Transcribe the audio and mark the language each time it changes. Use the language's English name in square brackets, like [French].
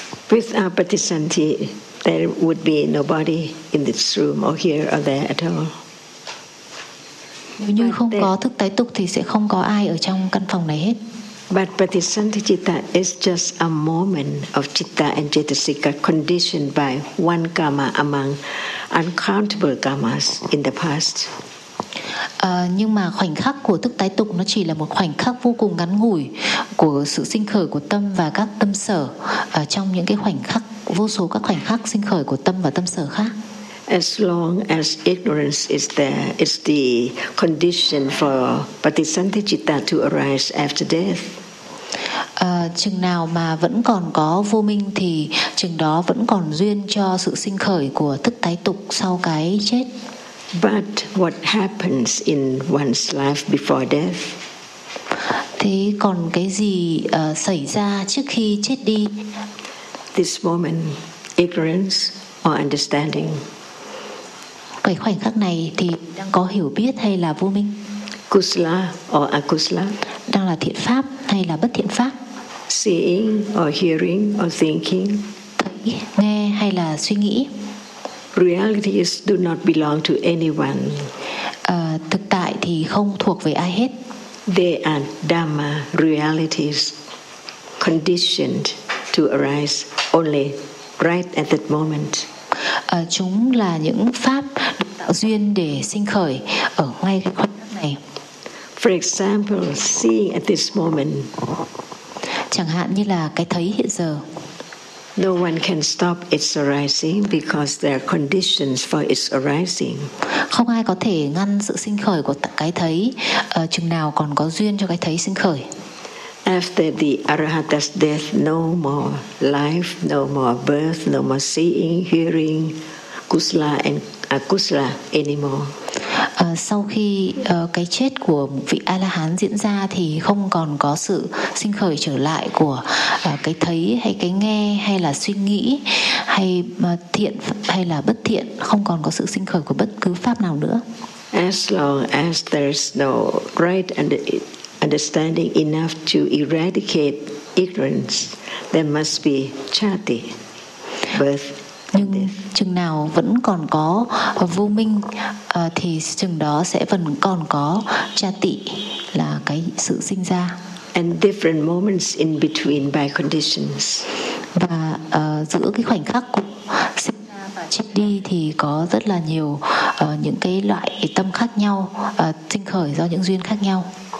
[English] With our Patisandhi, there would be nobody in this room or here or there at all. [Vietnamese] Nếu như không có thức tái tục thì sẽ không có ai ở trong căn phòng này hết. [English] But Patisandhi Chitta is just a moment of Chitta and Chetasika conditioned by one karma among uncountable karmas in the past. [Vietnamese] Nhưng mà khoảnh khắc của thức tái tục nó chỉ là một khoảnh khắc vô cùng ngắn ngủi của sự sinh khởi của tâm và các tâm sở trong những cái khoảnh khắc, vô số các khoảnh khắc sinh khởi của tâm và tâm sở khác. [English] As long as ignorance is there, it's the condition for Patisandhi Chitta to arise after death. [Vietnamese] Chừng nào mà vẫn còn có vô minh thì chừng đó vẫn còn duyên cho sự sinh khởi của thức tái tục sau cái chết. [English] But what happens in one's life before death? [Vietnamese] Thế còn cái gì xảy ra trước khi chết đi? [English] This moment, ignorance or understanding? [Vietnamese] Cái khoảnh khắc này thì đang có hiểu biết hay là vô minh? [English] Kusala or akusala? [Vietnamese] Đang là thiện pháp hay là bất thiện pháp? [English] Seeing or hearing or thinking? [Vietnamese] Thấy, nghe hay là suy nghĩ? [English] Realities do not belong to anyone. [Vietnamese] Thực tại thì không thuộc về ai hết. [English] They are dhamma realities conditioned to arise only right at that moment. [Vietnamese] Chúng là những pháp được tạo duyên để sinh khởi ở ngay cái khoảnh khắc này. [English] For example, seeing at this moment. [Vietnamese] Chẳng hạn như là cái thấy hiện giờ. [English] No one can stop its arising because there are conditions for its arising. [Vietnamese] Không ai có thể ngăn sự sinh khởi của cái thấy chừng nào còn có duyên cho cái thấy sinh khởi. [English] After the arahata's death, no more life, no more birth, no more seeing, hearing, kusala and akusala anymore. [Vietnamese] Sau khi cái chết của vị A-la-hán diễn ra thì không còn có sự sinh khởi trở lại của cái thấy hay cái nghe hay là suy nghĩ hay thiện hay là bất thiện, không còn có sự sinh khởi của bất cứ pháp nào nữa. [English] As long as there's no right understanding enough to eradicate ignorance, there must be chatti, birth. [Vietnamese] Nhưng chừng nào vẫn còn có vô minh thì chừng đó sẽ vẫn còn có cha tị là cái sự sinh ra. [English] And different moments in between by conditions. [Vietnamese] Và giữa cái khoảnh khắc của sinh ra và chết đi thì có rất là nhiều những cái loại tâm khác nhau sinh khởi do những duyên khác nhau.